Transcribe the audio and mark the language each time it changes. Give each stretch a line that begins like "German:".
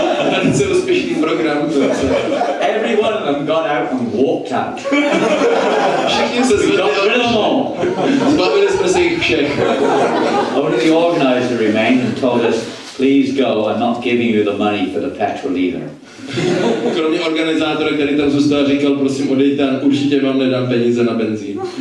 Czech: Velice úspěšný program.
English: Every one of them got out and walked out.
Czech: Všichni se zbavili jsme se jich všech.
English: Only the organizer remained and told us, please go, I'm not giving you the money for the petrol either.
Czech: Kromě organizátora, který tam zůstal, říkal, prosím odejte, určitě vám nedám peníze na benzín.